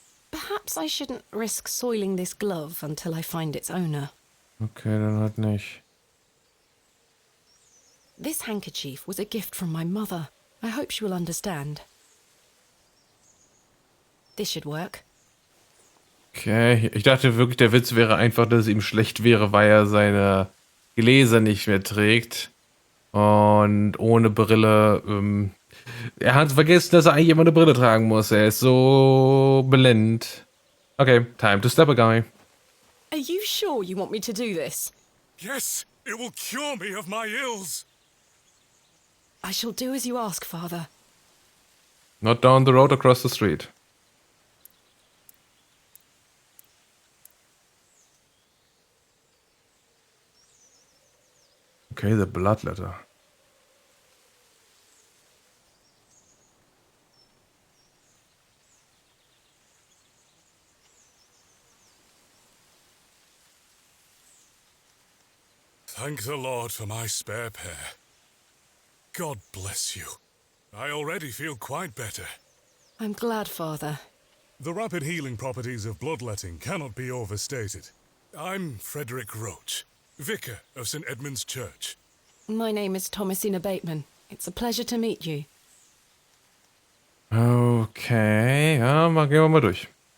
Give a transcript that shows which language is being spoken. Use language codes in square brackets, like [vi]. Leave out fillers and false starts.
[en] Perhaps I shouldn't risk soiling this glove until I find its owner. [de] Okay, dann halt nicht. [en] This handkerchief was a gift from my mother. I hope she will understand. This should work. [de] Okay, ich dachte wirklich, der Witz wäre einfach, dass es ihm schlecht wäre, weil er seine Gläser nicht mehr trägt. Und ohne Brille, er hat vergessen, dass er eigentlich immer eine Brille tragen muss. Er ist so blend. [en] Okay, time to step a guy. Are you sure you want me to do this? Yes, it will cure me of my ills. I shall do as you ask, Father. Not down the road, across the street. Okay, the blood letter. Thank the Lord for my spare pair. God bless you. I already feel quite better. I'm glad, Father. The rapid healing properties of bloodletting cannot be overstated. I'm Frederick Roach, Vicar of St. Edmund's Church. My name is Thomasina Bateman. It's a pleasure to meet you. [de] Okay, ja, gehen wir mal durch.